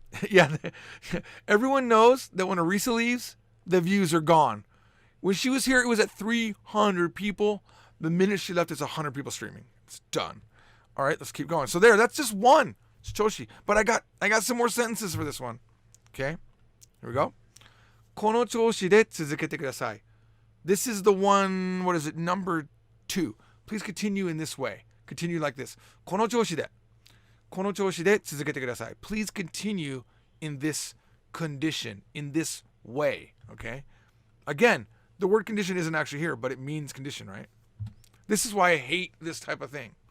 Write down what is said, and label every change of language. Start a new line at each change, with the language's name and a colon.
English: Yeah, everyone knows that when Arisa leaves, the views are gone. When she was here, it was at 300 people. The minute she left, it's 100 people streaming. It's done. All right, let's keep going. So that's just one. It's Choshi. But I got some more sentences for this one. Okay? Here we go.
Japanese: この調子で続けてください.
English: This is the one, what is it, number 2. Please continue in this way. Continue like this.
Japanese: この調子で続けてください.
English: Please continue in this condition, in this way. Okay? Again, the word condition isn't actually here, but it means condition, right? This is why I hate this type of thing.